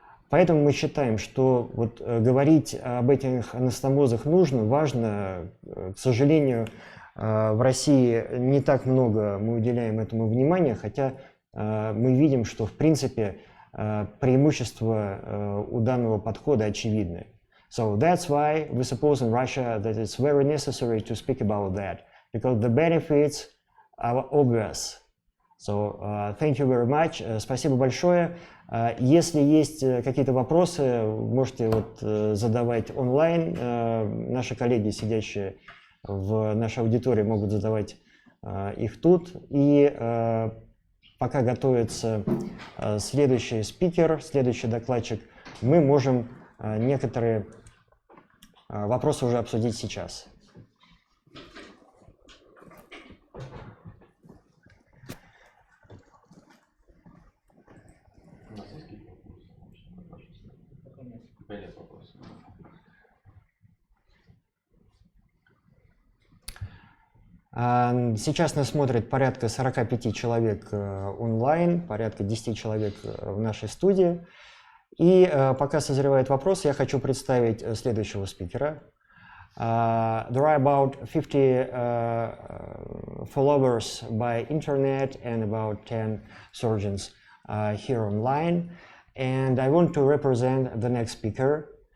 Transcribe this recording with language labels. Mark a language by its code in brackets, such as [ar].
[ru] Поэтому мы считаем, что вот говорить об этих анастомозах нужно, важно. К сожалению, в России не так много мы уделяем этому внимания, хотя мы видим, что в принципе преимущества у данного подхода очевидны. [en] So that's why we suppose in Russia that it's very necessary to speak about that, because the benefits are obvious. So thank you very much. [ru] Спасибо большое. Если есть какие-то вопросы, можете вот задавать онлайн. Наши коллеги, сидящие в нашей аудитории, могут задавать их тут. И пока готовится следующий спикер, следующий докладчик, мы можем некоторые вопросы уже обсудить сейчас. Сейчас нас смотрит порядка 45 человек онлайн, порядка 10 человек в нашей студии. И пока созревает вопрос, я хочу представить следующего спикера. [en] There are about 50 followers by internet and about 10 surgeons here online. And I want to represent the next speaker.